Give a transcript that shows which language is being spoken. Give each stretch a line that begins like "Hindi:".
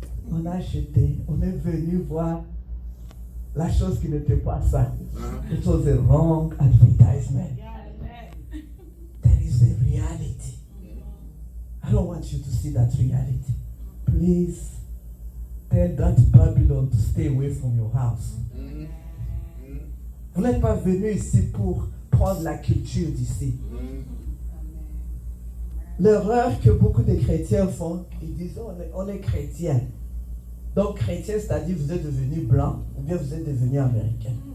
French: On a acheté, on est venu voir la chose qui n'était pas ça.
English: It was a wrong advertisement. There is a reality. I don't want you to see that reality. Please tell that Babylon to stay away from your house.
French: Vous n'êtes pas venu ici pour prendre la culture d'ici. L'erreur que beaucoup de chrétiens font, ils disent on est chrétien. Donc chrétien, c'est-à-dire vous êtes devenu blanc ou bien vous êtes devenu américain.